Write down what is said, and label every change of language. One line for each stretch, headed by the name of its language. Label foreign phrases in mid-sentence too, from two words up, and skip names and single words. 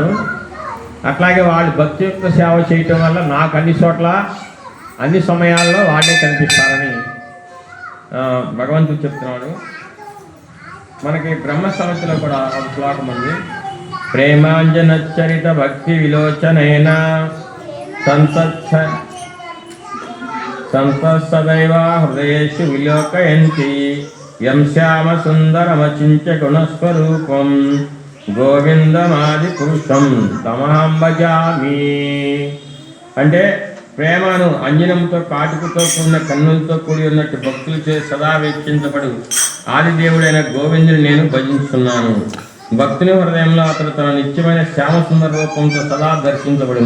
Telugu: అట్లాగే వాళ్ళు భక్తియుక్త సేవ చేయటం వల్ల నాకు అన్ని చోట్ల అన్ని సమయాల్లో వాళ్ళే కనిపిస్తారని భగవంతుడు చెప్తున్నాడు. మనకి బ్రహ్మ సంహితలో కూడా ఒక శ్లోకం ఉంది.
Sanskrit: ప్రేమాంజనచరిత భక్తి విలోచనైన సంతసదైవ హృదయేషు విలోకయంతి యం శ్యామ సుందరమచింత్య గుణస్వరూపం గోవిందమాది పురుషం తమహం భజామి.
Telugu: అంటే ప్రేమను అంజనంతో కాటుకుతో కూడిన కన్నులతో కూడి ఉన్నట్టు భక్తులచే సదా వీక్షించబడు ఆదిదేవుడైన గోవిందుని నేను భజిస్తున్నాను. భక్తుని హృదయంలో అతడు తన నిత్యమైన శ్యామ సుందర రూపంతో సదా దర్శించబడును.